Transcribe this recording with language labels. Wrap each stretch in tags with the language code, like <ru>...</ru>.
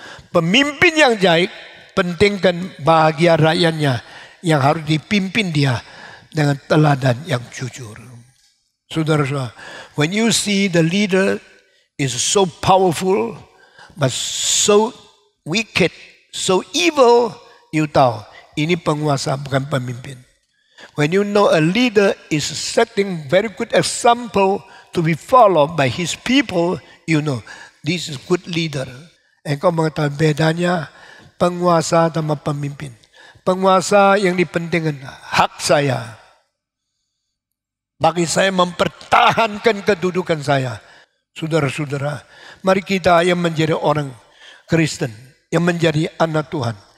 <id>Pemimpin yang baik pentingkan bahagia rakyatnya yang harus dipimpin dia dengan teladan yang jujur. Saudara-saudara,</id> <en>when you see the leader is so powerful but so wicked, so evil, you tahu</en> <id>Ini penguasa, bukan pemimpin.</id> <en>When you know a leader is setting very good example to be followed by his people, you know this is good leader.</en> <id>Engkau mengetahui bedanya penguasa sama pemimpin. Penguasa yang dipentingkan hak saya. Bagi saya mempertahankan kedudukan saya. Saudara-saudara, mari kita yang menjadi orang Kristen, yang menjadi anak Tuhan.</id>